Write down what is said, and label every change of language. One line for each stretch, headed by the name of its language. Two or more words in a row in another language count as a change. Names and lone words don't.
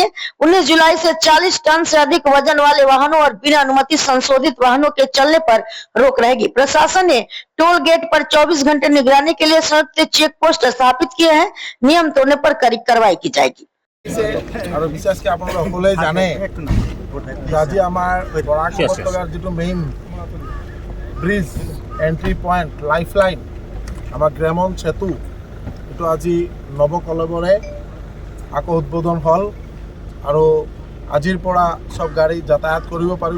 Hindi: 19 जुलाई से 40 टन से अधिक वजन वाले वाहनों और बिना अनुमति संशोधित वाहनों के चलने पर रोक रहेगी। प्रशासन ने टोल गेट पर 24 घंटे निगरानी के लिए संयुक्त चेक पोस्ट स्थापित किए हैं। नियम तोड़ने पर कड़ी कार्रवाई की जाएगी।
Assamese: বিশেষকে আপলোক সকলে জানে আজি আমাৰ বৰাক উপত্যকাৰ যিটো
English: main bridge entry point lifeline
Assamese: আমাৰ গ্ৰামন সেতু এইটো আজি নৱকলবৰে আকৌ উদ্বোধন হ'ল আৰু আজিৰ পৰা সব গাড়ী যাতায়াত কৰিব পাৰিব।